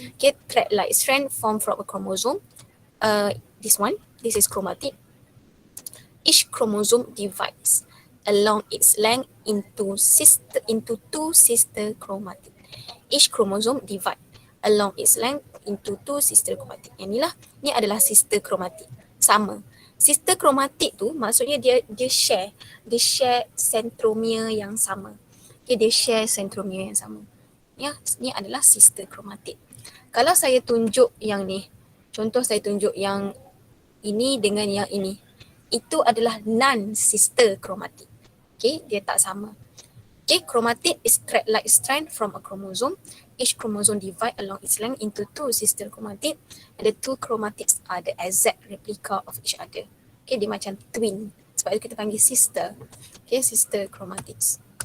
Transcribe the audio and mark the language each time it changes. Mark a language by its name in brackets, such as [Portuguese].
[English] Okay, thread-like strand formed from a chromosome. This is chromatid. Each chromosome divides along its length into two sister chromatid. Each chromosome divide along its length into two sister chromatid. [Malay] Yang ni adalah sister chromatid. Sama. Sister chromatid tu maksudnya dia share centromere yang sama. Okay, dia share centromere yang sama. Ya, ni adalah sister chromatid. Kalau saya tunjuk yang ni, contoh saya tunjuk yang ini dengan yang ini, itu adalah non-sister chromatid. Okay, dia tak sama. [English] Okay, chromatid is thread-like strand from a chromosome. Each chromosome divide along its length into two sister chromatid, and the two chromatids are the exact replica of each other. [Malay] Okay, dia macam twin. Sebab itu kita panggil sister. Okay, sister chromatids.